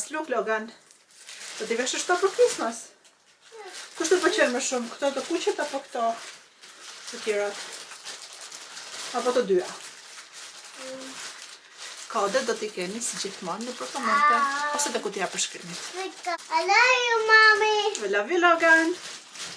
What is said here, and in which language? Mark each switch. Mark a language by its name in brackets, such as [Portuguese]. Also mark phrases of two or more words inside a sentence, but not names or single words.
[English] Look Logan, [Albanian] do t'i veshur shto për Christmas? Kush të pëlqen më shumë, këto të kuqet apo këto të tjerat? Apo të dyja? Kode do t'i keni si gjithmonë në komente ose të kutija për shkrimit. [English] I love you, mommy. I love you, Logan.